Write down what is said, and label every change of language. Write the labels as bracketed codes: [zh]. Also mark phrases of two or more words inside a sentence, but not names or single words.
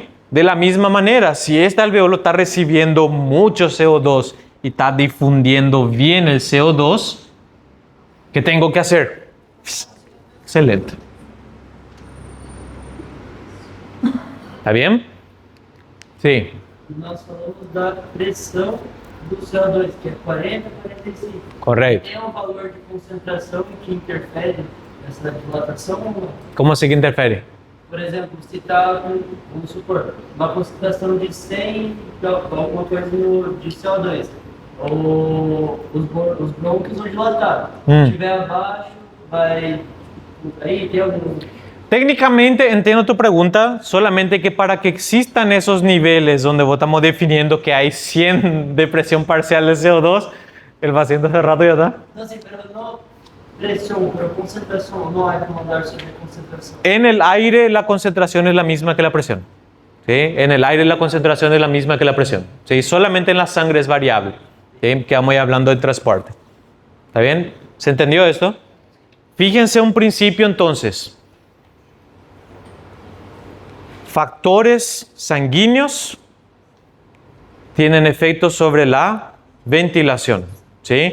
[es] De la misma manera, si este alveolo está recibiendo mucho CO2 y está difundiendo bien el CO2, ¿qué tengo que hacer? Excelente. ¿Está bien? Sí. [pt] Nós falamos da pressão do CO2, que é 40 a 45. [es] Correcto. [pt] Tem valor de concentração que interfere nessa dilatação ou não? [es] ¿Cómo se interfiere? [pt] Por exemplo, se está, vamos supor, uma concentração de 100, alguma coisa de CO2, os brônquios vão dilatar. Se estiver abaixo, vai... Aí tem algum... [es] Técnicamente entiendo tu pregunta, solamente que para que existan esos niveles donde estamos definiendo que hay 100 de presión parcial de CO2, el paciente hace rato ya está. [pt] Não, sim, pero não pressão, pero concentração, não há como [es] hablar sobre [pt] concentração. [es] En el aire la concentración es la misma que la presión, ¿sí? En el aire la concentración es la misma que la presión, ¿sí? Solamente en la sangre es variable, ¿sí?, que vamos hablando del transporte. ¿Está bien? ¿Se entendió esto? Fíjense un principio entonces. Factores sanguíneos tienen efectos sobre la ventilación, ¿sí?